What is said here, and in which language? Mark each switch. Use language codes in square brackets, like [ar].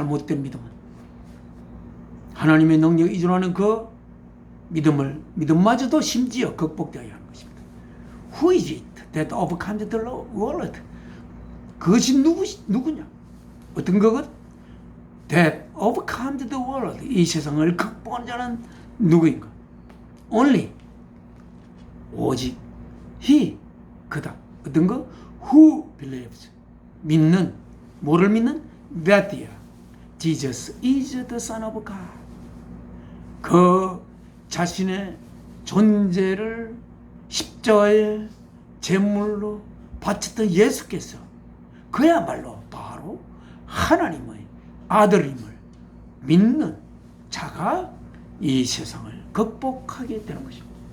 [ko] 잘못된 믿음은 하나님의 능력에 의존하는 그 믿음마저도 심지어 극복되어야 하는 것입니다. [en] Who is it that overcomes the world? [ko] 그것이 누구냐? 어떤 것? [en] That overcomes the world. [ko] 이 세상을 극복한 자는 누구인가? [en] Only. [ko] 오직 [en] He. [ko] 그다. 어떤 것? [en] Who believes. [ko] 믿는. 뭐를 믿는? [en] That Jesus is the Son of God. [ko] 그 자신의 존재를 십자가의 제물로 바쳤던 예수께서 그야말로 바로 하나님의 아들임을 믿는 자가 이 세상을 극복하게 되는 것입니다.